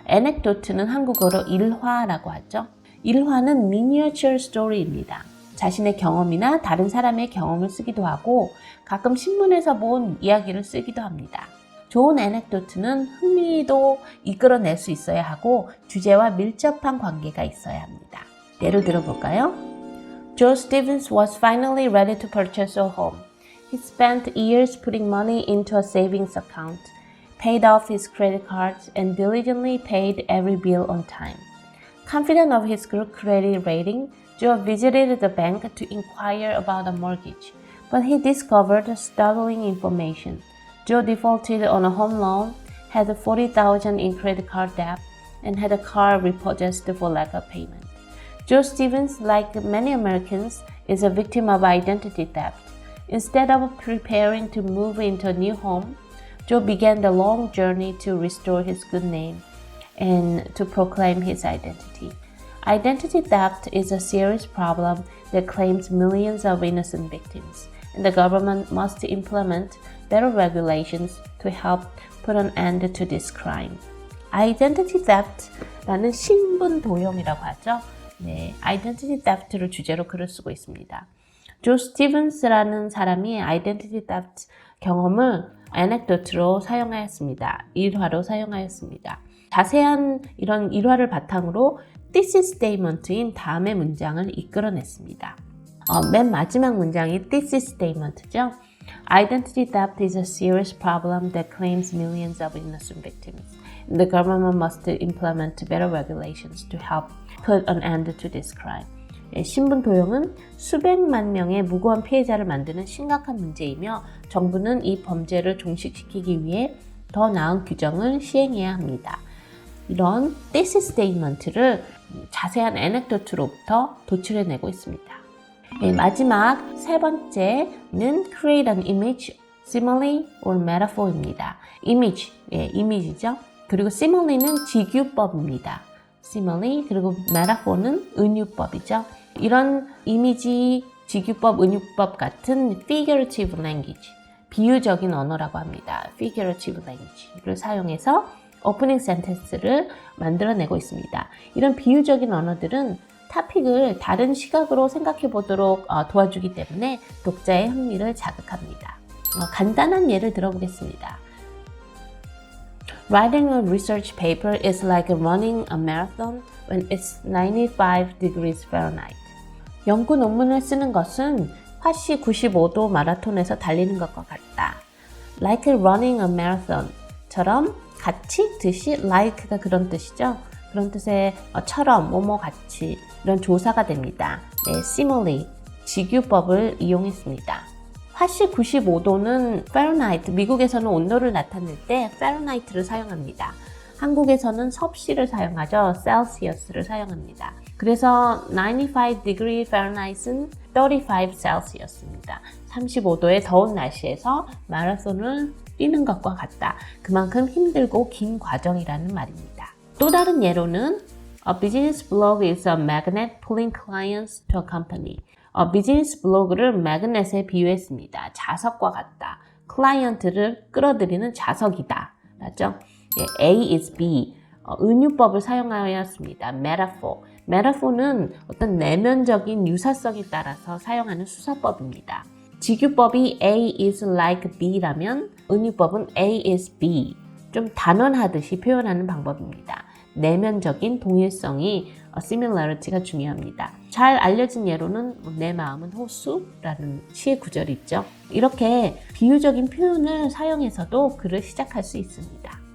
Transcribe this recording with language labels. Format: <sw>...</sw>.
<ko>anecdote는 한국어로 일화라고 하죠. 일화는 miniature story입니다. 자신의 경험이나 다른 사람의 경험을 쓰기도 하고 가끔 신문에서 본 이야기를 쓰기도 합니다. 좋은 anecdote는 흥미도 이끌어낼 수 있어야 하고 주제와 밀접한 관계가 있어야 합니다. 예를 들어볼까요?</ko> <en>Joe Stevens was finally ready to purchase a home. He spent years putting money into a savings account, paid off his credit cards, and diligently paid every bill on time. Confident of his good credit rating, Joe visited the bank to inquire about a mortgage, but he discovered startling information. Joe defaulted on a home loan, had $40,000 in credit card debt, and had a car repossessed for lack of payment. Joe Stevens, like many Americans, is a victim of identity theft. Instead of preparing to move into a new home, Joe began the long journey to restore his good name and to proclaim his identity. Identity theft is a serious problem that claims millions of innocent victims, and the government must implement better regulations to help put an end to this crime.</en> <ko>Identity theft라는 신분 도용이라고 하죠. 네, Identity theft를 주제로 글을 쓰고 있습니다. 조 스티븐스라는 사람이 Identity theft 경험을 anecdote로 사용하였습니다. 일화로 사용하였습니다. 자세한 이런 일화를 바탕으로 thesis statement인 다음의 문장을 이끌어냈습니다. 맨 마지막 문장이 thesis statement죠.</ko> <en>Identity theft is a serious problem that claims millions of innocent victims. The government must implement better regulations to help put an end to this crime.</en> <ko>신분 도용은 수백만 명의 무고한 피해자를 만드는 심각한 문제이며 정부는 이 범죄를 종식시키기 위해 더 나은 규정을 시행해야 합니다. 이런 thesis statement를 자세한 에넥도트로부터 도출해내고 있습니다. 마지막 세 번째는</ko> <en>create an image, simile or metaphor</en> <ko>입니다. image, 이미지죠. 그리고 simile는 지규법입니다. simile 그리고 metaphor는 은유법이죠. 이런 이미지, 지규법, 은유법 같은 figurative language, 비유적인 언어라고 합니다. figurative language를 사용해서 오프닝 센텐스를 만들어내고 있습니다. 이런 비유적인 언어들은 토픽을 다른 시각으로 생각해 보도록 도와주기 때문에 독자의 흥미를 자극합니다. 간단한 예를 들어보겠습니다.</ko> <en>Writing a research paper is like running a marathon when it's 95 degrees Fahrenheit.</en> <ko>연구 논문을 쓰는 것은 화씨 95도 마라톤에서 달리는 것과 같다.</ko> <en>Like running a marathon</en> <ko>처럼 같이, 듯이, like가 그런 뜻이죠. 그런 뜻의 처럼, 뭐뭐 같이 이런 조사가 됩니다. simile, 지규법을 이용했습니다. 화씨 95도는 Fahrenheit, 미국에서는 온도를 나타낼 때 Fahrenheit를 사용합니다. 한국에서는 섭씨를 사용하죠. Celsius를 사용합니다. 그래서 95 degree Fahrenheit은 35 Celsius입니다. 35도의 더운 날씨에서 마라톤을 뛰는 것과 같다. 그만큼 힘들고 긴 과정이라는 말입니다. 또 다른 예로는</ko> <en>A business blog is a magnet pulling clients to a company.</en> <ko>비즈니스 블로그를 매그넷에 비유했습니다. 자석과 같다. 클라이언트를 끌어들이는 자석이다. 맞죠?</ko> <en>A is B.</en> <ko>은유법을 사용하였습니다.</ko> <en>metaphor.</en> <ko>metaphor는 어떤 내면적인 유사성에 따라서 사용하는 수사법입니다. 지규법이</ko> <en>A is like B</en> <ko>라면 은유법은</ko> <en>A is B.</en> <ko>좀 단언하듯이 표현하는 방법입니다. 내면적인 동일성이 similarity가 중요합니다. 잘 알려진 예로는 내 마음은 호수라는 시의 구절이 있죠. 이렇게 비유적인 표현을 사용해서도 글을 시작할 수 있습니다.</ko>